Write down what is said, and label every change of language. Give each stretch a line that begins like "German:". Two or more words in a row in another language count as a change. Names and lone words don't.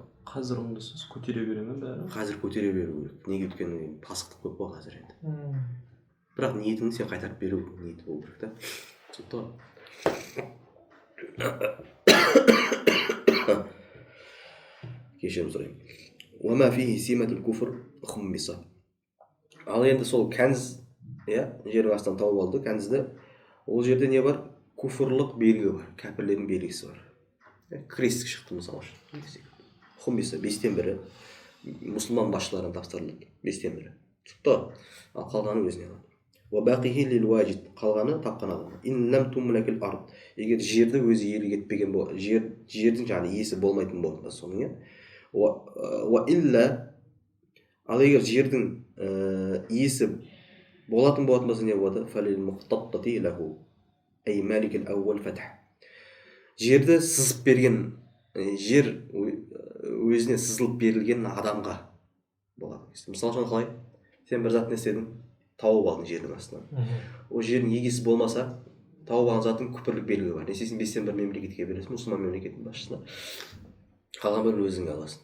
Kazakh: қазір онда сіз көтере бере ме бәрі? қазір көтере беру керек. Неге? Өйткені пасықтық көп қой қазір енді. Бірақ ниетіңді сен қайтарып беру ниеті болу керек та. Сондықтан кешірім сұраймын.
Arabic: وما فيه سمة الكفر خمسة.
Kazakh: Ал енді сол кәніз, жер астынан тауып алды кәнізді. Ол жерде не бар? Куфрлық белгі бар, кәпірлердің белгісі бар. Крестік шықты мысалы үшін. Хумиса 5-тен бірі мұсылман басшыларына тапсырылды. 5-тен бірі. Шықты. Ал қалғаны өзіне алады.
Arabic: وباقيه للواجد.
Kazakh: Қалғаны тапқан адам.
Arabic: إن لم تملك الأرض.
Kazakh: Егер жерді өзі иелік етпеген болса, жердің жаңағы иесі болмайтын болса, соның وإلا. Ал егер жердің иесі болатын болса не болады?
Arabic: فللمختطة له أي مالك الأول فتح.
Kazakh: Жерді сызып берген, жер өзіне сызылып берілген адамға болады. Мысалы үшін қалай? Сен бір зат не істедің? Тауып алдың жердің астынан. Ол жердің егесі болмаса, тауып алған заттың күпірлік белгі бар. Несесін 5-тен бір мемлекетке бересің, мұсылман мемлекетінің басшысына. Қалған бірін өзіңе аласың.